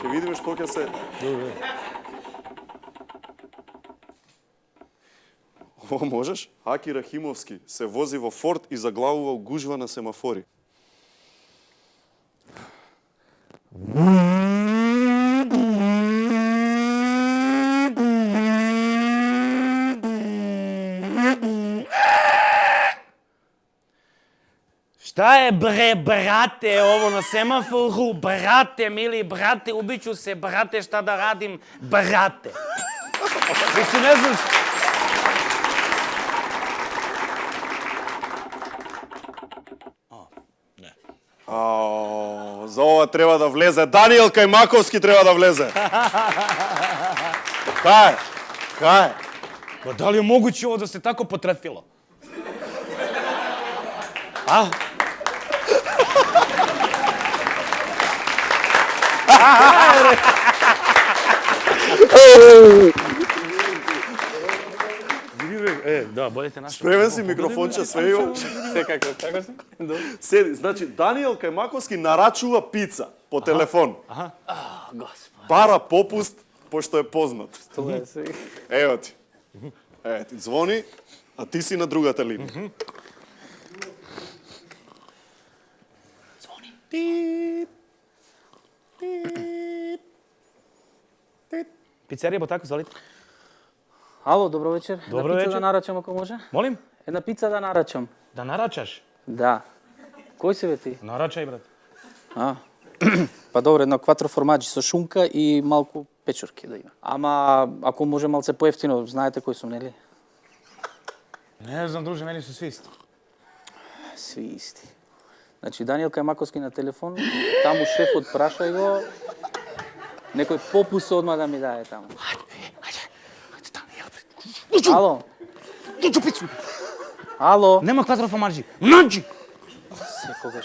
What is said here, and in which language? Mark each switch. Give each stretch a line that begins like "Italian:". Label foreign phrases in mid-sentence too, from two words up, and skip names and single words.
Macedonian: Ќе видиме што ќе се... Ова можеш? Аки Рахимовски се вози во Форд и заглавува гужва на семафори.
Serbian: Šta je bre, brate, ovo na semaforu? Brate, mili brate, ubiću se, brate, šta da radim? Brate. Mislim, ne znam šta...
Macedonian: За ова треба да влезе. Даниел Кајмаковски треба да влезе. Кај?
Serbian: Pa da li je moguće ovo da se tako potrefilo? A? Da, bolje te našao.
Macedonian: Спремен си, микрофонче, све има.
Serbian: Kako si?
Macedonian: Седи, значи Даниел Кајмаковски нарачува пица по телефон. Бара попуст, пошто е познат. Ево ти. Звони, а ти си на другата линија.
Serbian: Pizzerija Botako, zvolite.
Macedonian: Ало, добро вечер. Добро Една пица вечер. да нарачам, ако може?
Serbian: Molim?
Macedonian: Една пица да нарачам.
Serbian: Da naračaš?
Macedonian: Да. Кој си бе ти?
Serbian: Naračaj, brate.
Macedonian: А. Па добро, едно кватро формаджи со шунка и малку печурки да има. Ама ако може малце поевтино, знаете кои сум, нели?
Serbian: Ne znam, druže, meni su svi isti. Сви исти.
Macedonian: Значи, Даниел кај Маковски на телефон, таму шефот прашај го, некој попус одма да ми даде таму. Ало? Ало? Нема кватро формаджи. Наđi! Секогаш.